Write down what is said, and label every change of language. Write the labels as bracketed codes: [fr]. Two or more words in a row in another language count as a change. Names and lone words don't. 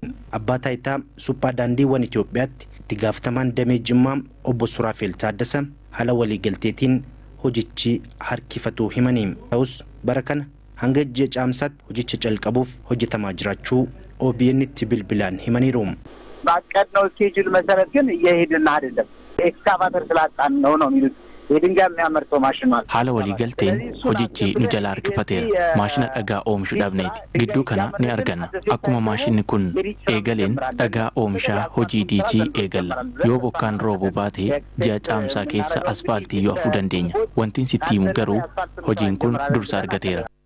[om] Abbaa taayitaa suphaa daandiiwwan Itoophiyaatti itti gaafatamaan damee Jimmaa obbo Suraafeel Taaddasa haala waliigalteetiin hojichi harkifatuu himanii. Ta'us bara kana hanga ji'a caamsaatti hojicha calqabuuf hojjetamaa jiraachuu OBN itti bilbilaan himaniiru. [am] ባቀድነው ስኬጁል መሰረት ግን እየሄድን አይደለም። ኤክስካቫተር ስላጣን ነው የሚሉት። የድንጋይ የሚያመርተው ማሽን ማለት [om] haala waliigalteen hojichi nu jalaa harkifateera. Maashina dhagaa oomishu dhabneeti. Gidduu kana ni arganna. Akkuma maashinni kun eegaleen dhagaa oomishaa hojii diijii eegalla. Yoo bokkaan roobu baate ji'a caamsaa keessa asfaaltii yoo afuu dandeenya. Wantiin sitti himu garuu hojiin kun dursa argateera.